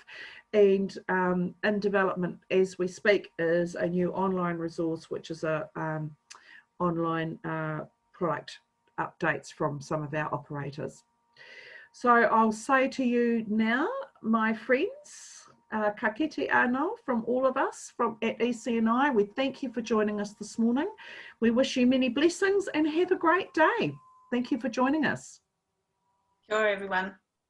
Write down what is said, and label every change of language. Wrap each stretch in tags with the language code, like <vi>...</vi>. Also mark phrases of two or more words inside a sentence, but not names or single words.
<en>And in development as we speak is a new online resource, which is a online product updates from some of our operators. So I'll say to you now, my friends,</en> <mi>ka kite anō</mi> <en>from all of us at ECNI. We thank you for joining us this morning. We wish you many blessings and have a great day. Thank you for joining us. Sure, everyone.</en>